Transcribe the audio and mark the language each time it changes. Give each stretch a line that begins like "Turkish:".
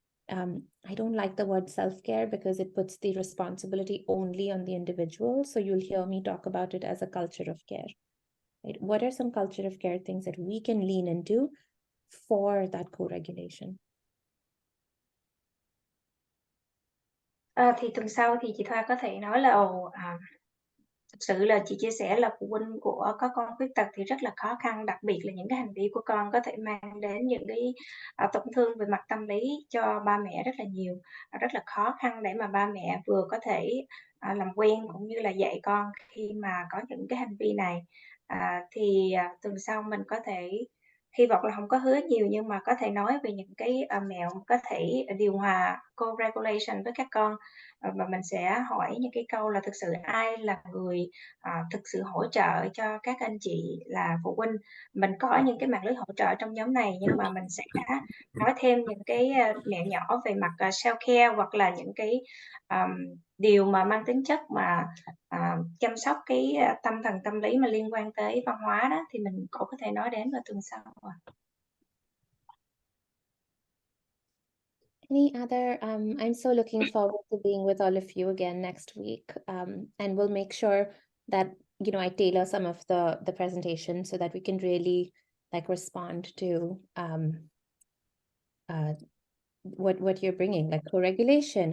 English: I don't like the word self-care because it puts the responsibility only on the individual. So you'll hear me talk about it as a culture of care. Right? What are some culture of care things that we can lean into for that co-regulation?
Vietnamese: Thì tuần sau thì chị Thoa có thể nói là thực sự là chị chia sẻ là phụ huynh của có con khuyết tật thì rất là khó khăn, đặc biệt là những cái hành vi của con có thể mang đến những cái, tổn thương về mặt tâm lý cho ba mẹ rất là nhiều. Rất là khó khăn để mà ba mẹ vừa có thể, làm quen cũng như là dạy con khi mà có những cái hành vi này. Thì, tuần sau mình có thể hy vọng là không có hứa nhiều nhưng mà có thể nói về những cái, mẹo có thể điều hòa co-regulation với các con. Và mình sẽ hỏi những cái câu là thực sự ai là người, thực sự hỗ trợ cho các anh chị là phụ huynh. Mình có những cái mạng lưới hỗ trợ trong nhóm này nhưng mà mình sẽ nói thêm những cái, mẹo nhỏ về mặt, self-care hoặc là những cái, điều mà mang tính chất mà, chăm sóc cái, tâm thần tâm lý mà liên quan tới văn hóa đó, thì mình cũng có thể nói đến vào tuần sau.
English: Any other, I'm so looking forward to being with all of you again next week. And we'll make sure that, you know, I tailor some of the presentation so that we can really like respond to what you're bringing, like co-regulation.